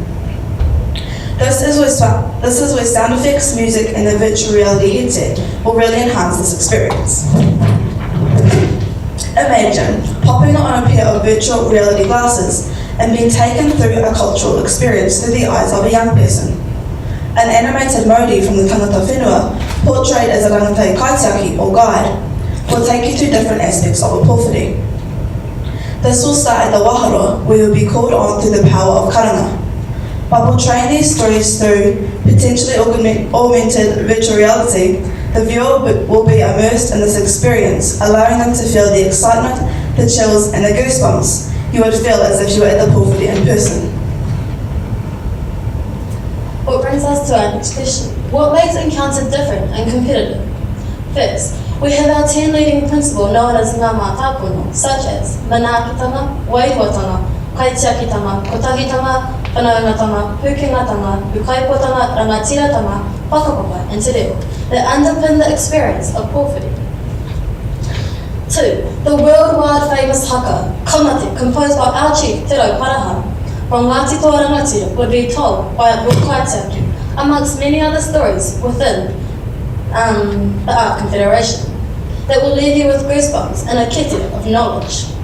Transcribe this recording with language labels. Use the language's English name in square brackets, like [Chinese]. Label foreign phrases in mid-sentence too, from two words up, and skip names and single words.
[English] This is where sound effects, music and the virtual reality headset will really enhance this experience. Imagine popping on a pair of virtual reality glasses and being taken through a cultural experience through the eyes of a young person. An animated mauri from the [Māori] tangata whenua, [English] portrayed as a [Māori] rangatai kaitiaki [English] or guide, will take you to different aspects of a pōwhiri. This will start at the waharo, where you'll be called on through the power of karanga. By portraying these stories through potentially augmented virtual reality, the viewer will be immersed in this experience, allowing them to feel the excitement, the chills and the goosebumps you would feel as if you were at the pōwhiri in person. What brings us to our next question. What makes Encounter different and competitive? First, we have our 10 leading principles known as [Māori] ngā mā tāpono, [English] such as [Māori] manaakitanga, waihuatanga, kaitiakitanga, kotahitanga, whanaungatanga, pukengatanga, ukaipotanga, rangatiratanga, whakapapa and te reo, [English] that underpin the experience of pōwhiri. 2. The worldwide famous haka, Kamate, composed by our chief, Te Rau Paraha, from Ngāti Toa Rangatira, would be told by a book kaitiaki, amongst many other stories within the Art Confederation, that will leave you with goosebumps and a kete of knowledge.